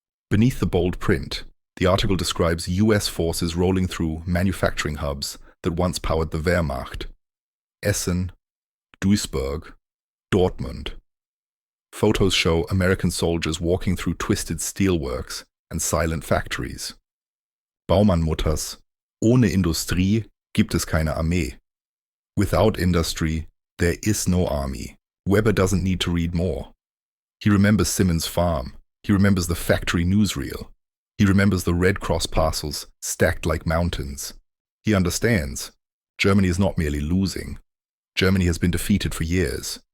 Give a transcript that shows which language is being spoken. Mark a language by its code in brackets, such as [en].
[en] Beneath the bold print, the article describes US forces rolling through manufacturing hubs that once powered the Wehrmacht. Essen, Duisburg, Dortmund. Photos show American soldiers walking through twisted steelworks and silent factories. [de] Baumann mutters, ohne Industrie gibt es keine Armee. [en] Without industry, there is no army. Weber doesn't need to read more. He remembers Simmons' farm. He remembers the factory newsreel. He remembers the Red Cross parcels stacked like mountains. He understands. Germany is not merely losing. Germany has been defeated for years.